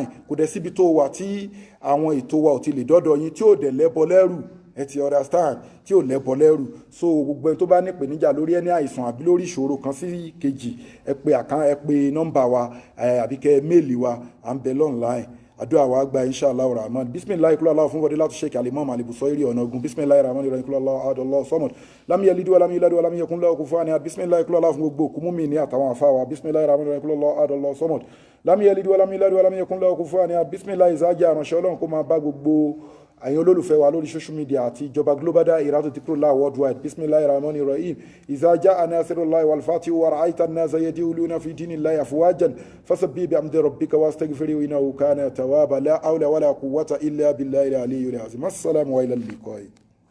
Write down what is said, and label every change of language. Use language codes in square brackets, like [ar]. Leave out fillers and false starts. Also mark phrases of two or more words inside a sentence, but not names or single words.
[yo] Kò dẹ̀ síbi tó wà tí àwọn ètò wa ò ti lè dọ́dọ̀ yín tí ò dẹ̀ lẹ́bọ lẹ́rù. Ẹ ti understand? Tí ò lẹ́bọ lẹ́rù. So gbogbo ẹni tó bá ní ìpèníjà lórí ẹni àìsàn àbí lórí ìṣòro kan sí kejì ẹ pè nọ́mbà wa àbí kẹ́ méèlì wa, à ń bẹ online. Àdúrà wa gba [ar] إن شاء الله رحمن. بسم الله قل الله [yo] fún Fadilatu Sheikh Al-Imam Al-Busayri ọ̀nà ogun. [ar] بسم الله الرحمن الرحيم قل الله أحد الله الصمد لم يلد ولم يولد ولم يكن له كفوا أحد. بسم الله قل الله [yo] fún gbogbo òkú mùmínì àtàwọn àfáwà. [ar] بسم الله الرحمن الرحيم قل الله أحد الله الصمد لم يلد ولم يولد ولم يكن له كفوا أحد. [yo] Bismillah ìzájà àránṣẹ́ Ọlọ́run kó máa bá gbogbo àyàn olólùfẹ́ wa lórí [en] social media [yo] àti ìjọba Global Dahiratu Dhikrlahi worldwide. [ar] بسم الله الرحمن الرحيم إذا جاء نصر الله والفتح ورأيت الناس يدخلون في دين الله أفواجا فسبح بحمد ربك واستغفره إنه كان توابا. لا حول ولا قوة إلا بالله العلي العظيم. السلام وإلى اللقاء.